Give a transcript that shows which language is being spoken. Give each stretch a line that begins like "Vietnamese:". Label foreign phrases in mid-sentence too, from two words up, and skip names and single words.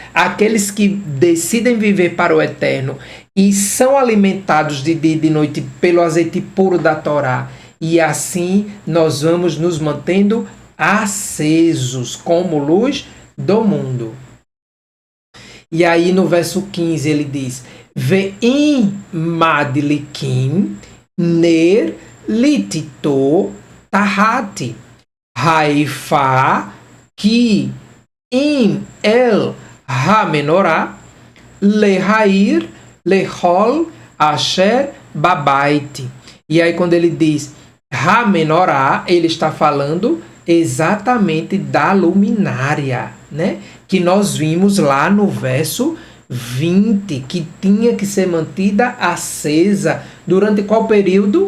Portuguese: Aqueles que decidem viver para o eterno e são alimentados de dia e de noite pelo azeite puro da Torá. E assim nós vamos nos mantendo acesos como luz do mundo. E aí no verso 15 ele diz:
Hebrew: ואם מדליקים נר לתתו תחת האיפה כי אם אל המנורה להאיר לכל אשר בבית.
Portuguese: E aí quando ele diz ha-menorá, ele está falando exatamente da luminária, né? Que nós vimos lá no verso 20, que tinha que ser mantida acesa durante qual período?